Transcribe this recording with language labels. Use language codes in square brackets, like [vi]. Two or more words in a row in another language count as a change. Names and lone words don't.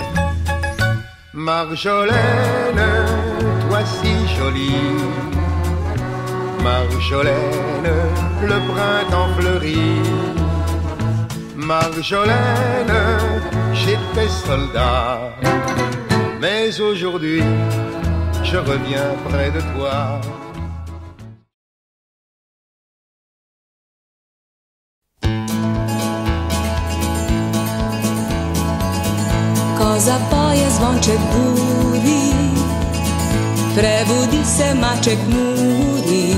[fr] Marjolaine, toi si jolie, Marjolaine, le printemps fleurit. Marjolaine, j'étais soldat, mais aujourd'hui, je reviens près de toi. [sl] Koza poje, zvonček budi, prebudi se, maček muri.